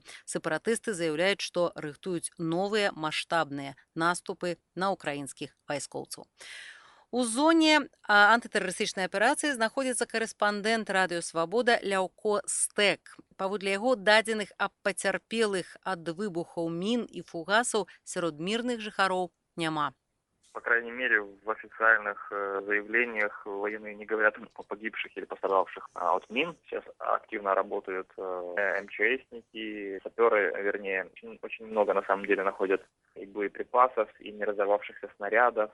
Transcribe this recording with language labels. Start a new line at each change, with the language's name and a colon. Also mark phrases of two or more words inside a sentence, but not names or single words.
Belarusian: Сепаратысты заяўляюць, што рыхтуюць новыя маштабныя наступы на украінскіх вайскоўцаў. У зоне антытэрарыстычнай аперацыі знаходзіцца карэспандэнт радыё Свабода Ляўко Стэк. Паводле яго дадзеных аб пацярпелых ад выбухаў мін і фугасаў сярод мірных жыхароў няма.
Russian: По крайней мере, в официальных заявлениях военные не говорят о погибших или пострадавших от мин. Сейчас активно работают МЧСники, саперы, вернее, очень много на самом деле находят и боеприпасов, и не разорвавшихся снарядов.